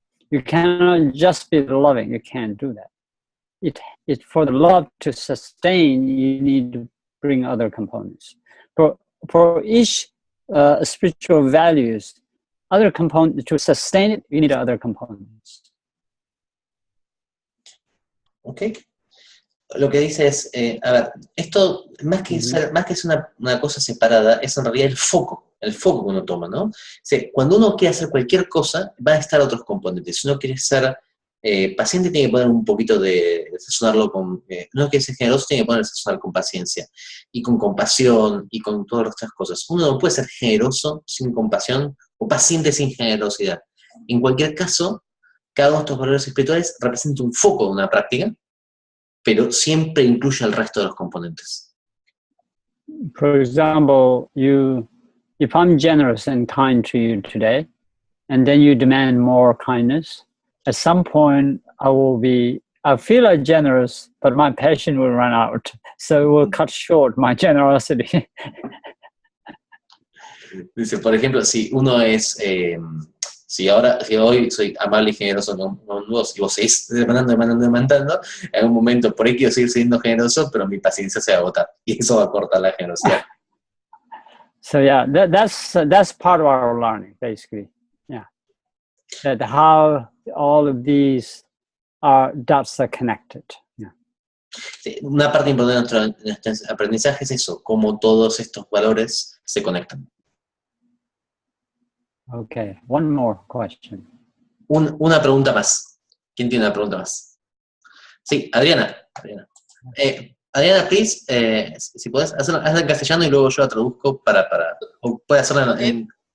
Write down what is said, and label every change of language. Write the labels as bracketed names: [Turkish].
[English] You cannot just be loving. You can't do that. It for the love to sustain, you need to bring other components. For each spiritual values, other components to sustain it, you need other components. Ok. [Spanish] Lo que dice es, a ver, esto más que ser una cosa separada, es en realidad el foco que uno toma, ¿no? O sea, cuando uno quiere hacer cualquier cosa, van a estar otros componentes. Si uno quiere ser paciente, tiene que poner un poquito de sazonarlo con... uno quiere ser generoso, tiene que poner sazonar con paciencia, y con compasión, y con todas las otras cosas. Uno no puede ser generoso sin compasión, o paciente sin generosidad. En cualquier caso, cada uno de estos valores espirituales representa un foco de una práctica, pero siempre incluye el resto de los componentes. [English] For example, if I'm generous and kind to you today, and then you demand more kindness, at some point I feel like generous, but my patience will run out, so it will cut short my generosity. [Spanish] Dice, por ejemplo, si uno es... si hoy soy amable y generoso con vos, y vos seguís demandando, en algún momento por ahí quiero seguir siendo generoso, pero mi paciencia se va a agotar, y eso va a cortar la generosidad. [English] So yeah, that's part of our learning, basically. Yeah, that how all of these dots are connected. Yeah. [Spanish] Sí, una parte importante de nuestro aprendizaje es eso, cómo todos estos valores se conectan. [English] Okay, one more question. [Spanish] Una pregunta más. ¿Quién tiene una pregunta más? Sí, Adriana. Adriana, please, si podés, hazla en castellano y luego yo la traduzco o puede hacerla en...